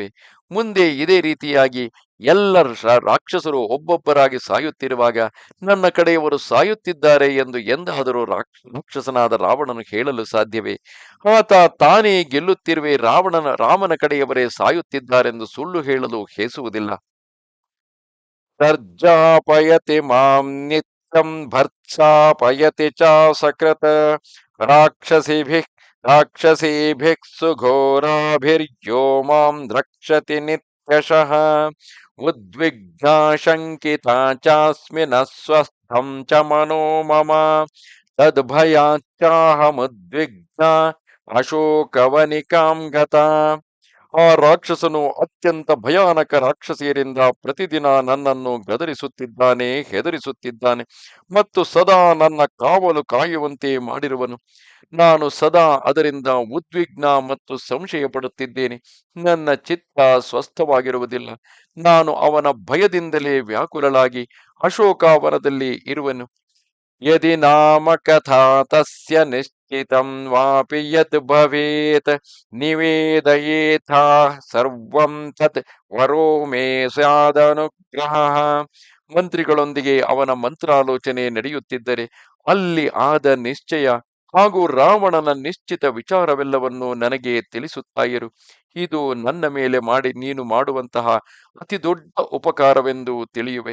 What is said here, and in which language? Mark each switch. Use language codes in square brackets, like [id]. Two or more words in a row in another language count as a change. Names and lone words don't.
[kn] ಮುಂದೆ ಇದೇ ರೀತಿಯಾಗಿ ಎಲ್ಲ ರಾಕ್ಷಸರು ಒಬ್ಬೊಬ್ಬರಾಗಿ ಸಾಯುತ್ತಿರುವಾಗ ನನ್ನ ಕಡೆಯವರು ಸಾಯುತ್ತಿದ್ದಾರೆ ಎಂದು ಎಂದಾದರೂ ರಾಕ್ಷಸನಾದ ರಾವಣನು ಹೇಳಲು ಸಾಧ್ಯವೇ? ಆತ ತಾನೇ ಗೆಲ್ಲುತ್ತಿರುವೆ, ರಾಮನ ಕಡೆಯವರೇ ಸಾಯುತ್ತಿದ್ದಾರೆಂದು ಸುಳ್ಳು ಹೇಳಲು ಹೇಸುವುದಿಲ್ಲ. [sa] ಸರ್ಜಾಪಯತಿ ಮಾಂ ನಿತ್ಯಂ ಭರ್ತ್ಸಾಪಯತಿ ಚ ಸಕೃತ ರಾಕ್ಷಸೀಭಿಃ ಸುಘೋರಾಭಿರ್ಯೋ ಮಾಂ ದ್ರಕ್ಷತಿ ನಿತ್ಯಶಃ ಉದ್ವಿಗ್ನಾ ಶಂಕಿತಾ ಚಾಸ್ಮಿ ನ ಸ್ವಸ್ಥಂ ಚ ಮನೋ ಮಮ ತದ್ಭಯಾಚ್ಚಾಹಮುದ್ವಿಗ್ನಾ ಅಶೋಕವನಿಕಾಂ ಗತಾ. [kn] ಆ ರಾಕ್ಷಸನು ಅತ್ಯಂತ ಭಯಾನಕ ರಾಕ್ಷಸಿಯರಿಂದ ಪ್ರತಿದಿನ ನನ್ನನ್ನು ಗದರಿಸುತ್ತಿದ್ದಾನೆ, ಹೆದರಿಸುತ್ತಿದ್ದಾನೆ ಮತ್ತು ಸದಾ ನನ್ನ ಕಾವಲು ಕಾಯುವಂತೆ ಮಾಡಿರುವನು. ನಾನು ಸದಾ ಅದರಿಂದ ಉದ್ವಿಗ್ನ ಮತ್ತು ಸಂಶಯ ಪಡುತ್ತಿದ್ದೇನೆ. ನನ್ನ ಚಿತ್ತ ಸ್ವಸ್ಥವಾಗಿರುವುದಿಲ್ಲ. ನಾನು ಅವನ ಭಯದಿಂದಲೇ ವ್ಯಾಕುಲಳಾಗಿ ಅಶೋಕಾವನದಲ್ಲಿ ಇರುವೆನು. [sa] ಯದಿ ನಾಮ ಕಥಾ ತಸ್ಯ ನಿಶ್ಚಿತಂ ವಾಪಿ ಯತ್ ಭವೇತ್ ನಿವೇದಯೇಥಾ ಸರ್ವಂ ತತ್ ವರೋ ಮೇ ಸ್ಯಾದನುಗ್ರಹ. [kn] ಮಂತ್ರಿಗಳೊಂದಿಗೆ ಅವನ ಮಂತ್ರಾಲೋಚನೆ ನಡೆಯುತ್ತಿದ್ದರೆ ಅಲ್ಲಿ ಆದ ನಿಶ್ಚಯ ಹಾಗೂ ರಾವಣನ ನಿಶ್ಚಿತ ವಿಚಾರವೆಲ್ಲವನ್ನು ನನಗೆ ತಿಳಿಸುತ್ತಾ ಇರು. ಇದು ನನ್ನ ಮೇಲೆ ನೀನು ಮಾಡುವಂತಹ ಅತಿ ದೊಡ್ಡ ಉಪಕಾರವೆಂದು ತಿಳಿಯುವೆ.